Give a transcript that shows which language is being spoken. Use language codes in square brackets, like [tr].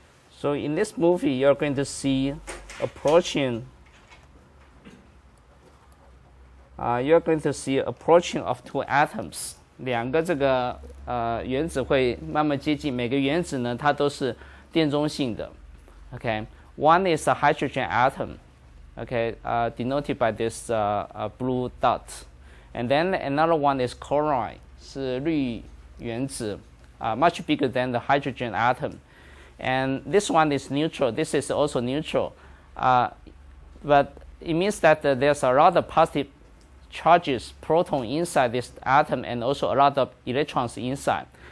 [en] So in this movie, you're going to see approaching. You're going to see approaching of two atoms. [zh] 两个这个原子会慢慢接近，每个原子呢，它都是电中性的。 [en] Okay, one is a hydrogen atom. Okay, denoted by this blue dot, and then another one is chlorine, [zh] 是氯原子, [en] much bigger than the hydrogen atom. And this one is neutral. This is also neutral, but it means that there's a lot of positive charges, proton inside this atom, and also a lot of electrons inside.